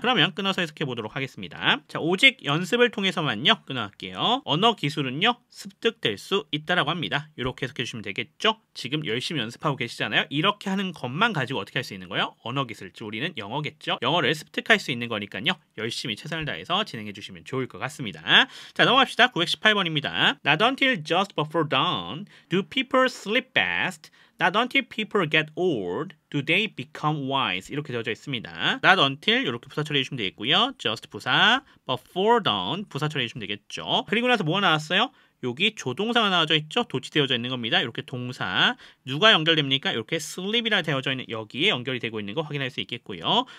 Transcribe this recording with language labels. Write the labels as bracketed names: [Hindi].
[Korean] 그러면 끊어서 해석해 보도록 하겠습니다. 자, 오직 연습을 통해서만요. 끊어갈게요. 언어 기술은요. 습득될 수 있다라고 합니다. 이렇게 해석해 주시면 되겠죠? 지금 열심히 연습하고 계시잖아요. 이렇게 하는 것만 가지고 어떻게 할 수 있는 거예요? 언어 기술, 우리는 영어겠죠? 영어를 습득할 수 있는 거니까요. 열심히 최선을 다해서 진행해 주시면 좋을 것 같습니다. 자, 넘어갑시다. 918번입니다. [English] Not until just before dawn do people sleep best. Not until people get old do they become wise. [Korean] 이렇게 되어져 있습니다. [English] Not until [Korean] 이렇게 부사 처리해 주시면 되겠고요. Just 부사, [English] before dawn [Korean] 부사 처리해 주시면 되겠죠. 그리고 나서 뭐가 나왔어요? 여기 조동사가 나와져 있죠? 도치되어져 있는 겁니다. 이렇게 동사. 누가 연결됩니까? 이렇게 sleep이라 되어져 있는 여기에 연결이 되고 있는 거 확인할 수 있겠고요.